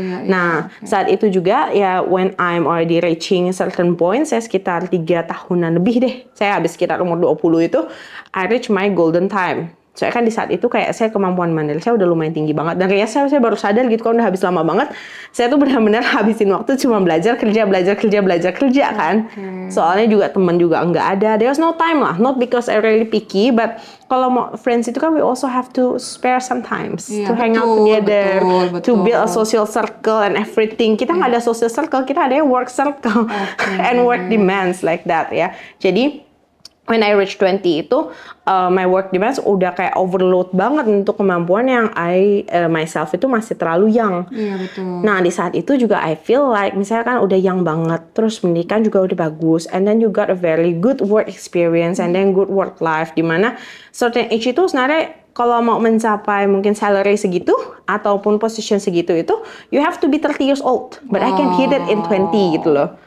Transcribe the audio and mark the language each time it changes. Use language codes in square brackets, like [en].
[id] Nah, saat itu juga ya [en] when I'm already reaching certain point, [id] saya sekitar 3 tahunan lebih deh. Saya habis sekitar umur 20 itu, [en] I reach my golden time. [id] Soalnya kan di saat itu kayak saya kemampuan mandiri saya udah lumayan tinggi banget. Dan kayaknya saya baru sadar gitu kan udah habis lama banget. Saya tuh benar-benar habisin waktu cuma belajar kerja kan. Soalnya juga teman juga nggak ada. [en] There's no time lah. Not because I really picky, but [id] kalau mau friends itu kan [en] we also have to spare sometimes to hang out together, to build a social circle and everything. [id] Kita nggak ada [en] social circle, [id] kita ada [en] work circle and work demands like that ya. [id] Jadi [en] when I reach 20 [id] itu [en] my work demands [id] udah kayak overload banget untuk kemampuan yang myself itu masih terlalu young. Iya betul. Nah di saat itu juga [en] I feel like [id] misalnya kan udah [en] young banget, [id] terus pendidikan juga udah bagus, [en] and then you got a very good work experience and then good work life, dimana certain age [id] itu sebenarnya kalau mau mencapai mungkin [en] salary [id] segitu ataupun [en] position [id] segitu itu [en] you have to be 30 years old, but I can hit it in 20 [id] gitu loh.